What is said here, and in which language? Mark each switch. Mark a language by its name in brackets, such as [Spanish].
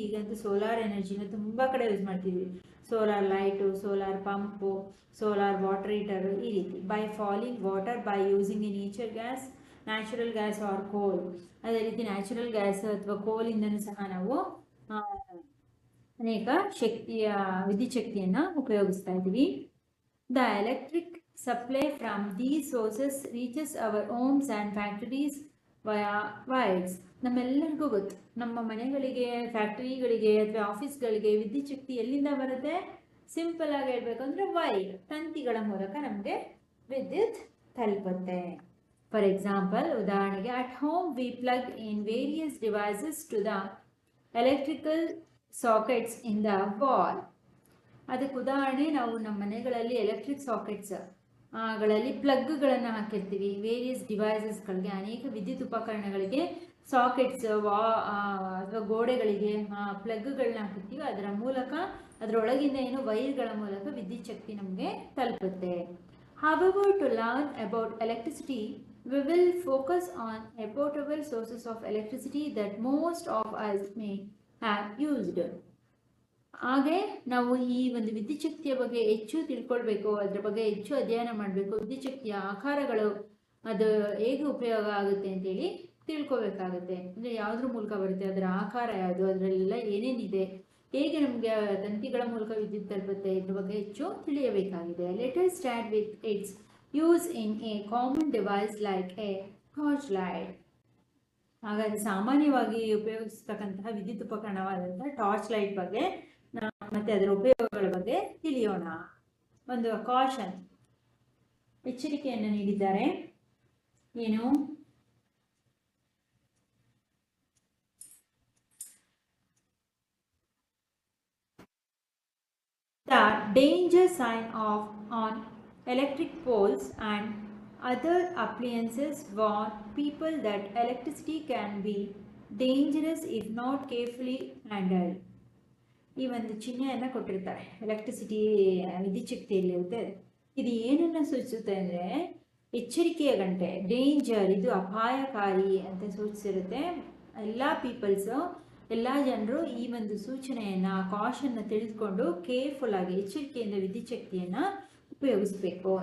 [Kannada] ಈಗಂತೂ ಸೋಲಾರ್ ಎನರ್ಜಿನ ತುಂಬ ಕಡೆ ಯೂಸ್ ಮಾಡ್ತೀವಿ. Solar light, solar pump, solar water heater, ಈ ರೀತಿ. [English] By falling water by using a natural gas or coal. [Kannada] ಅದೇ ರೀತಿ ನ್ಯಾಚುರಲ್ ಗ್ಯಾಸ್ ಅಥವಾ ಕೋಲಿಂದನೂ ಸಹ ನಾವು ಅನೇಕ ವಿದ್ಯುತ್ ಶಕ್ತಿಯನ್ನು ಉಪಯೋಗಿಸ್ತಾ ಇದ್ದೀವಿ. [English] The electric supply from these sources reaches our homes and factories via wires. [Kannada] ನಮ್ಮೆಲ್ಲರಿಗೂ ಗೊತ್ತು, ನಮ್ಮ ಮನೆಗಳಿಗೆ, ಫ್ಯಾಕ್ಟರಿಗಳಿಗೆ ಅಥವಾ ಆಫೀಸ್ಗಳಿಗೆ ವಿದ್ಯುತ್ ಶಕ್ತಿ ಎಲ್ಲಿಂದ ಬರುತ್ತೆ? ಸಿಂಪಲ್ ಆಗಿ ಹೇಳ್ಬೇಕಂದ್ರೆ ವೈರ್, ತಂತಿಗಳ ಮೂಲಕ ನಮಗೆ ವಿದ್ಯುತ್ ತಲುಪುತ್ತೆ. [English] for example, [Kannada] ಉದಾಹರಣೆಗೆ, [English] At home we plug in various devices to the electrical sockets in the wall. [Kannada] ಅದಕ್ಕೆ ಉದಾಹರಣೆ, ನಾವು ನಮ್ಮ ಮನೆಗಳಲ್ಲಿ ಎಲೆಕ್ಟ್ರಿಕ್ ಸಾಕೆಟ್ಸ್ ಗಳಲ್ಲಿ ಪ್ಲಗ್ಗಳನ್ನು ಹಾಕಿರ್ತೀವಿ. ವೇರಿಯಸ್ ಡಿವೈಸಸ್ಗಳಿಗೆ, ಅನೇಕ ವಿದ್ಯುತ್ ಉಪಕರಣಗಳಿಗೆ ಸಾಕೆಟ್ಸ್ ಅಥವಾ ಗೋಡೆಗಳಿಗೆ ಪ್ಲಗ್ಗಳನ್ನ ಹಾಕಿರ್ತೀವಿ. ಅದರ ಮೂಲಕ, ಅದರೊಳಗಿಂದ ಏನು ವೈರ್ಗಳ ಮೂಲಕ ವಿದ್ಯುತ್ ಶಕ್ತಿ ನಮಗೆ ತಲುಪುತ್ತೆ. [English] However, to learn about electricity, we will focus on portable sources of electricity that most of us may have used. [Kannada] ಹಾಗೆ ನಾವು ಈ ಒಂದು ವಿದ್ಯುತ್ ಶಕ್ತಿಯ ಬಗ್ಗೆ ಹೆಚ್ಚು ತಿಳ್ಕೊಳ್ಬೇಕು, ಅದರ ಬಗ್ಗೆ ಹೆಚ್ಚು ಅಧ್ಯಯನ ಮಾಡಬೇಕು. ವಿದ್ಯುತ್ ಶಕ್ತಿಯ ಆಕಾರಗಳು, ಅದು ಹೇಗೆ ಉಪಯೋಗ ಆಗುತ್ತೆ ಅಂತೇಳಿ ತಿಳ್ಕೊಬೇಕಾಗುತ್ತೆ. ಅಂದರೆ ಯಾವುದ್ರ ಮೂಲಕ ಬರುತ್ತೆ, ಅದರ ಆಕಾರ ಯಾವುದು, ಅದರಲ್ಲೆಲ್ಲ ಏನೇನಿದೆ, ಹೇಗೆ ನಮಗೆ ತಂತಿಗಳ ಮೂಲಕ ವಿದ್ಯುತ್ ತಲುಪುತ್ತೆ, ಇದ್ರ ಬಗ್ಗೆ ಹೆಚ್ಚು ತಿಳಿಯಬೇಕಾಗಿದೆ. [English] Let us start with its use in a common device like a torch light. [Kannada] ಹಾಗಾದರೆ ಸಾಮಾನ್ಯವಾಗಿ ಉಪಯೋಗಿಸ್ತಕ್ಕಂತಹ ವಿದ್ಯುತ್ ಉಪಕರಣವಾದಂತಹ ಟಾರ್ಚ್ ಲೈಟ್ ಬಗ್ಗೆ ಮತ್ತೆ ಅದರ ಉಪಯೋಗಗಳ ಬಗ್ಗೆ ತಿಳಿಯೋಣ. ಒಂದು ಕಾಷನ್, ಎಚ್ಚರಿಕೆಯನ್ನು ನೀಡಿದ್ದಾರೆ. ಏನು? [English] The danger sign on electric poles and other appliances warn people that electricity can be dangerous if not carefully handled. [Kannada] ಈ ಒಂದು ಚಿಹ್ನೆಯನ್ನು ಕೊಟ್ಟಿರ್ತಾರೆ, ಎಲೆಕ್ಟ್ರಿಸಿಟಿ ವಿದ್ಯುತ್ ಶಕ್ತಿಯಲ್ಲಿರುತ್ತೆ. ಇದು ಏನನ್ನು ಸೂಚಿಸುತ್ತೆ ಅಂದರೆ ಎಚ್ಚರಿಕೆಯ ಗಂಟೆ, ಡೇಂಜರ್, ಇದು ಅಪಾಯಕಾರಿ ಅಂತ ಸೂಚಿಸಿರುತ್ತೆ. ಎಲ್ಲ ಪೀಪಲ್ಸು, ಎಲ್ಲ ಜನರು ಈ ಒಂದು ಸೂಚನೆಯನ್ನು, ಕಾಷನ್ನ ತಿಳಿದುಕೊಂಡು ಕೇರ್ಫುಲ್ ಆಗಿ ಎಚ್ಚರಿಕೆಯಿಂದ ವಿದ್ಯುತ್ ಶಕ್ತಿಯನ್ನು ಉಪಯೋಗಿಸಬೇಕು.